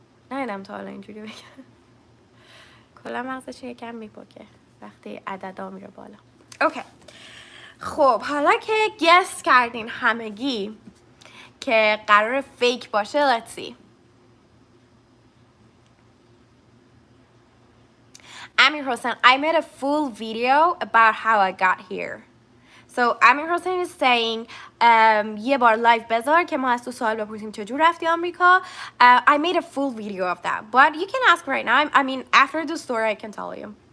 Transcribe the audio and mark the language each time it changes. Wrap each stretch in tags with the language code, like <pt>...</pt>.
<fa>ندیدم تا حالا اینجوری بگه. کلا مغزش یکم میپکه وقتی عددا میره بالا. اوکی. خب حالا که گس کردین همگی که قرار فیک باشه، let's see.</fa> <en>Amir Hossein, I made a full video about how I got here. So Amir Hossein is saying</en> <fa>یه بار لایو بذار که ما از تو سوال بپرسیم چجور رفتی آمریکا.</fa> <en>I made a full video of that, but you can ask right now. I mean, after the story I can tell you.</en>